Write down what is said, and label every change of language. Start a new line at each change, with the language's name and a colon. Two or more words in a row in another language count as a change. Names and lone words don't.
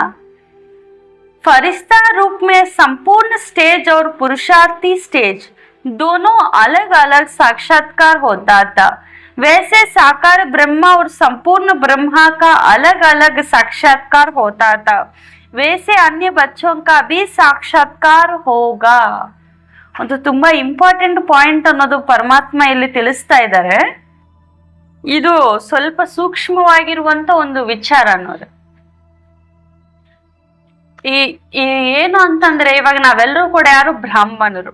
Hindi: फरिश्ता रूप में संपूर्ण स्टेज और पुरुषार्थी स्टेज दोनों अलग अलग साक्षात्कार होता था. वैसे साकार ब्रह्मा और संपूर्ण ब्रह्मा का अलग अलग साक्षात्कार होता था. वैसे अन्य बच्चों का भी साक्षात्कार होगा.
Kannada: ಒಂದು ತುಂಬಾ
English: important point
Kannada: ಅನ್ನೋದು ಪರಮಾತ್ಮ ಇಲ್ಲಿ ತಿಳಿಸ್ತಾ ಇದ್ದಾರೆ. ಇದು ಸ್ವಲ್ಪ ಸೂಕ್ಷ್ಮವಾಗಿರುವಂತ ಒಂದು ವಿಚಾರ ಅನ್ನೋದು. ಏನು ಅಂತಂದ್ರೆ ಇವಾಗ ನಾವೆಲ್ಲರೂ ಕೂಡ ಯಾರು ಬ್ರಾಹ್ಮಣರು.